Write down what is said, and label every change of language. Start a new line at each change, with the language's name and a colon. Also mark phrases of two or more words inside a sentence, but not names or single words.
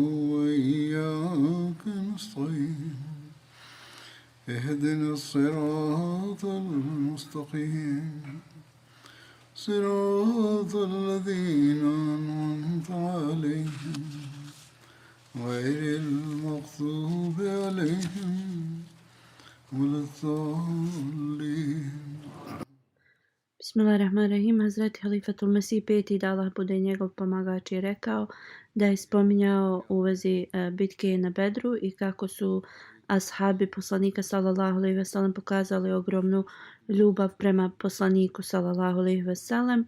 Arabic: وإياك نستعين اهدنا الصراط المستقيم صراط الذين أنعمت عليهم غير المغضوب عليهم ولا الضالين. بسم الله الرحمن الرحيم.
Bosnian: Hazreti Halifatul Mesih peti, da Allah bude njegov pomagač, je rekao da je spominjao u vezi bitke na Bedru i kako su ashabi poslanika
Arabic: صلى الله عليه وسلم
Bosnian: pokazali ogromnu ljubav prema poslaniku
Arabic: صلى الله عليه وسلم.